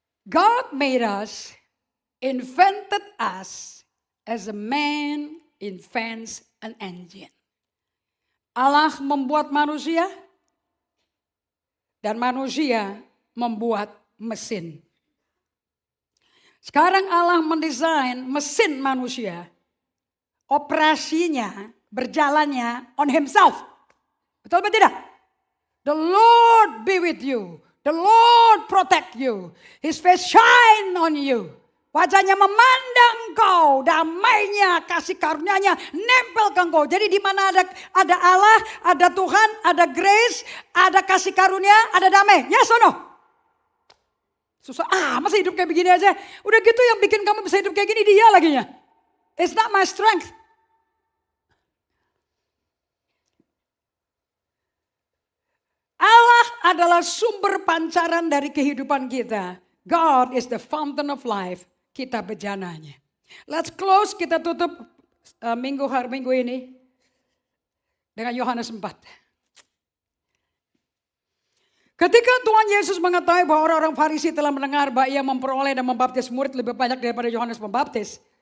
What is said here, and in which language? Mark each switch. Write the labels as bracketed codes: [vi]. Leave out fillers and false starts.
[en] God made us, invented us as a man invents an engine. [id] Allah membuat manusia dan manusia membuat mesin. Sekarang Allah mendesain mesin manusia, operasinya, berjalannya [en] on himself. [id] Betul atau tidak? [en] The Lord be with you. The Lord protect you. His face shine on you. [id] Wajahnya memandang engkau, damainya, kasih karunia-Nya nempel ke engkau. Jadi di mana ada Allah, ada Tuhan, ada grace, ada kasih karunia, ada damai. [en] Yes or no? [id] Susah masa hidup kayak begini aja. Udah gitu yang bikin kamu bisa hidup kayak gini dia laginya. [en] It's not my strength. [id] Allah adalah sumber pancaran dari kehidupan kita. [en] God is the fountain of life. [id] Kita bejananya. [en] Let's close, [id] kita tutup minggu ini dengan Yohanes 4. Ketika Tuhan Yesus mengetahui bahwa orang-orang Farisi telah mendengar bahwa ia memperoleh dan membaptis murid lebih banyak daripada Yohanes Pembaptis.